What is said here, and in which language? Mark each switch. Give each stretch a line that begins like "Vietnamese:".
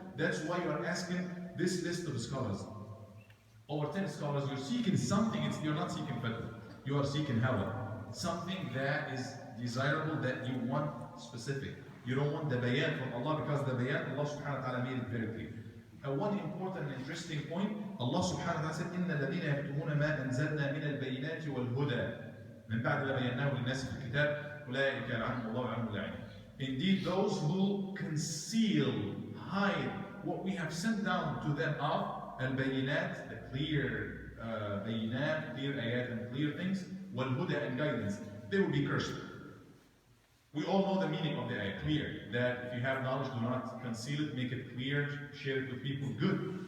English: That's why you are asking this list of scholars. Over 10 scholars, you're seeking something, you're not seeking fatwa. You are seeking hawa. Something that is desirable, that you want specific. You don't want the bayan from Allah, because the bayan, Allah subhanahu wa ta'ala made it very clear. One important and interesting point, Allah subhanahu wa ta'ala said,
Arabic: إِنَّ الَّذِينَ يَكْتُمُونَ مَا أَنزَلْنَا مِنَ الْبَيِّنَاتِ وَالْهُدَى مِنْ بَعْدِ مَا بَيَّنَّاهُ لِلنَّاسِ فِي الْكِتَابِ أُولَٰئِكَ يَلْعَنُهُمُ اللَّهُ وَيَلْعَنُهُمُ اللَّاعِنُونَ.
English: Indeed, those who conceal, hide what we have sent down to them of al-bayinat, the clear bayinat, clear ayat and clear things, wal-huda and guidance, they will be cursed. We all know the meaning of the ayat, clear, that if you have knowledge, do not conceal it, make it clear, share it with people, good.